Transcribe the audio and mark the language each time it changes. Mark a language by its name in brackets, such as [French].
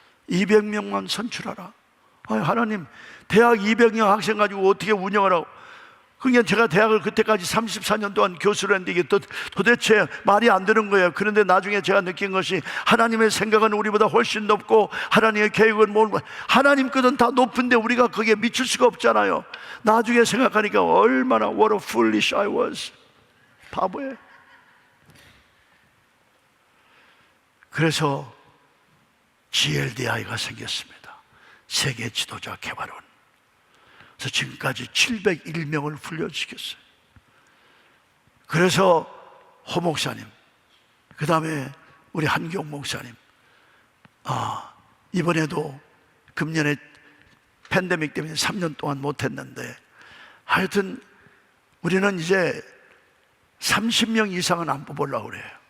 [Korean] 200명만 선출하라. 하나님, 대학 200명 학생 가지고 어떻게 운영을 하고. 그러니까 제가 대학을 그때까지 34년 동안 교수를 했는데 이게 도대체 말이 안 되는 거예요. 그런데 나중에 제가 느낀 것이 하나님의 생각은 우리보다 훨씬 높고 하나님의 계획은 하나님 것은 다 높은데 우리가 거기에 미칠 수가 없잖아요. 나중에 생각하니까 얼마나 [English] what a foolish I was. [Korean] 바보예요. 그래서 GLDI가 생겼습니다. 세계 지도자 개발원. 그래서 지금까지 701명을 훈련시켰어요. 그래서 호 목사님, 그 다음에 우리 한경 목사님, 이번에도 금년에 팬데믹 때문에 3년 동안 못했는데 하여튼 우리는 이제 30명 이상은 안 뽑으려고 그래요.